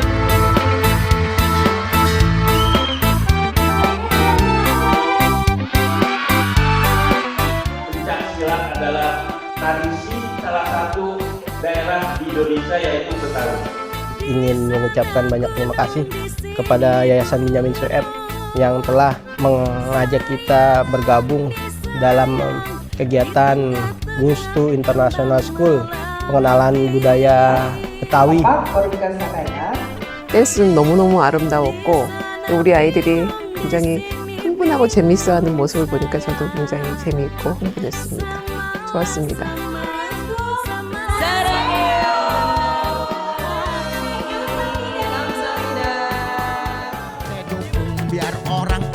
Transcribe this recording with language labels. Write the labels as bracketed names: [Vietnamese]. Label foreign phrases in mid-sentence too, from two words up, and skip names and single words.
[Indonesian] Pencaksilat adalah tradisi salah satu daerah di Indonesia yaitu Betawi. Ingin mengucapkan banyak terima kasih kepada Yayasan Benyamin Sueb yang telah mengajak kita bergabung dalam kegiatan Gustu International School pengenalan budaya Betawi. [Korean] 댄스는 너무너무 아름다웠고 또 우리 아이들이 굉장히 흥분하고 재밌어하는 모습을 보니까 저도 굉장히 재미있고 흥분했습니다. 좋았습니다. [Indonesian] biar orang